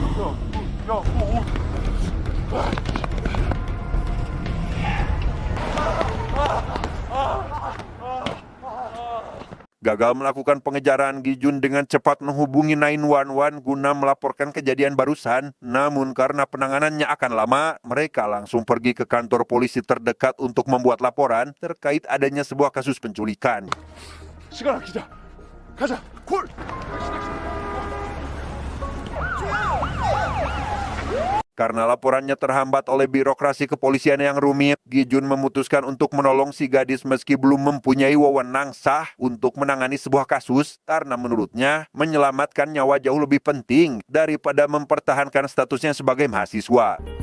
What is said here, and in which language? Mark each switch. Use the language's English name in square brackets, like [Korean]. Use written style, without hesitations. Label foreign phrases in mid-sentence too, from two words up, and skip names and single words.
[Indonesian] Gagal melakukan pengejaran, Gi-jun dengan cepat menghubungi 911 guna melaporkan kejadian barusan. Namun karena penanganannya akan lama, mereka langsung pergi ke kantor polisi terdekat untuk membuat laporan terkait adanya sebuah kasus penculikan. [Korean] 시간 아끼자. 가자. 콜. [Indonesian] Karena laporannya terhambat oleh birokrasi kepolisian yang rumit, Gi-jun memutuskan untuk menolong si gadis meski belum mempunyai wewenang sah untuk menangani sebuah kasus, karena menurutnya menyelamatkan nyawa jauh lebih penting daripada mempertahankan statusnya sebagai mahasiswa.